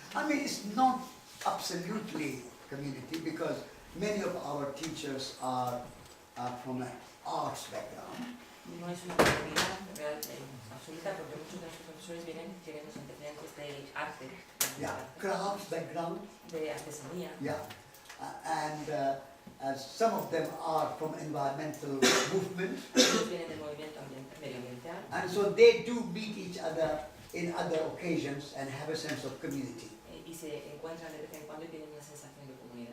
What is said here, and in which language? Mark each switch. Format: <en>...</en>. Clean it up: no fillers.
<en>I mean, it's not absolutely community because many of our teachers are from an arts background.</en> <es>No es una comunidad real, absoluta, porque muchos de nuestros profesores vienen de los antecedentes del arte,</es> <en>Yeah, crafts background.</en> <es>de artesanía.</es> <en>Yeah, and some of them are from environmental movement,</en> <es>Ellos vienen del movimiento medioambiental</es> <en>and so they do meet each other in other occasions and have a sense of community.</en> <es>y se encuentran de vez en cuando y tienen una sensación de comunidad.</es>